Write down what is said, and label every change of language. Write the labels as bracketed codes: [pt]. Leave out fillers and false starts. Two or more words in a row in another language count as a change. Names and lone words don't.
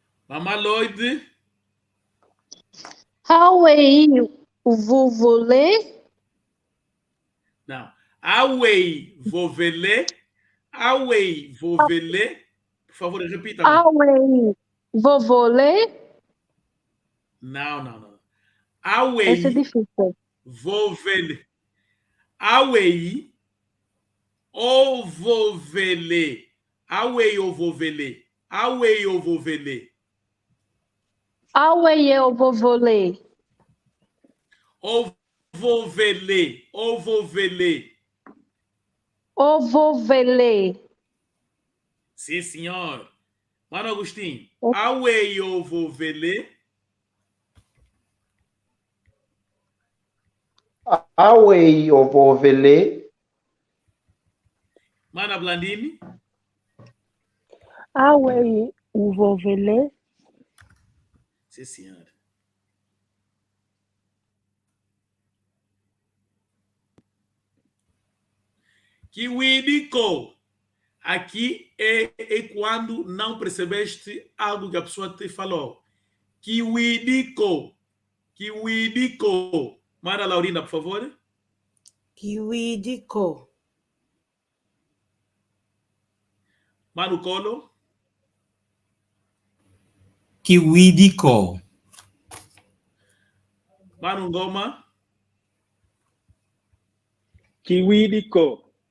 [pt] Mamá Lloyd. [umb] Away, vovole. Não. Away, vovele. Away, vovele. [pt] Por favor, repita. [umb] Away, vovole. [pt] Não. Esse é [umb] Away, [pt] difícil. [umb] vovele. Away, ou vovele. Away ou vovele. Away ou vovele. Away, eu vovole. Ou vovele. Ou vovele. Ovovele. [pt] Sim, senhor. Mano Agostinho. [umb] Away ou vovele. Away ovovele. [pt] Mana Blandini. [umb] Away, vovele. [pt] Sim, senhor. Kiwidico. Aqui é quando não percebeste algo que a pessoa te falou. [umb] Kiwidico. Kiwidico. [pt] Mara Laurinda, por favor. [umb] Kiwidico. [pt] Mano Colo. [umb] Kiwidico. [pt] Mano Ngoma. [umb] Kiwidico.